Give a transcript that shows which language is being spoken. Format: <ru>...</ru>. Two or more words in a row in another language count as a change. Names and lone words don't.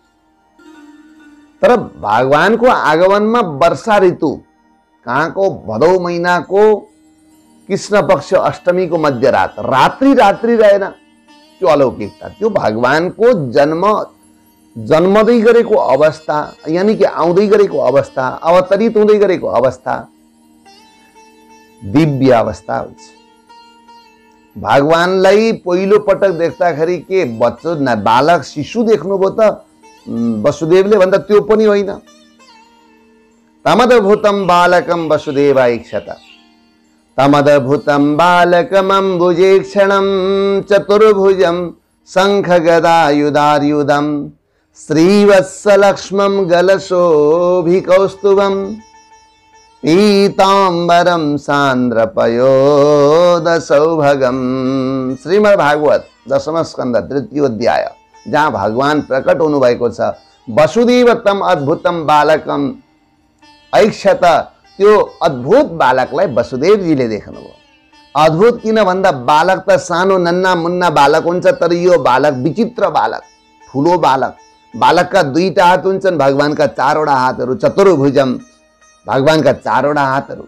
<ne>तर भगवानको आगमनमा वर्षा ऋतु कहाँको भदौ महिनाको कृष्ण पक्ष अष्टमीको मध्यरात, रात्रि रहेन, त्यो अलौकिकता, त्यो भगवानको जन्मदै गरेको अवस्था, यानी कि आउँदै गरेको अवस्था, अवतरित हुँदै गरेको अवस्था दिव्य अवस्था हुन्छ। भगवानलाई पहिलो पटक देख्दाखेरि के बच्चो बालक शिशु देख्नुभयो त वसुदेवले भन्दा त्यो पनि होइन।</ne> <sa>तमदभूतं बालकं वसुदेवाईक्षत, तमदभूतं बालकमम्बुजेक्षणं चतुर्भुजं शङ्खगदायुधार्युधं श्रीवत्सलक्ष्मं गलशोभिकौस्तुभं पीताम्बरं सान्द्रपयोदसौभगं।</sa> <ne>श्रीमद्भागवत दशम स्कंद तृतीय अध्याय, जहाँ भगवान प्रकट हुनुभएको छ।</ne> <sa>वसुदेव तम अद्भुतम बालकम ऐक्षत,</sa> <ne>त्यो अद्भुत बालकलाई वसुदेवजीले देख्नुभयो। अद्भुत किन भन्दा बालक त सानो</ne> <hi>नन्ना मुन्ना</hi> <ne>बालक हुन्छ, तर यो बालक विचित्र बालक, ठुलो बालक। बालकका दुईटा हात हुन्छन्, भगवानका चारवटा हातहरू, चतुर्भुजम, भगवानका चारवटा हातहरू।</ne>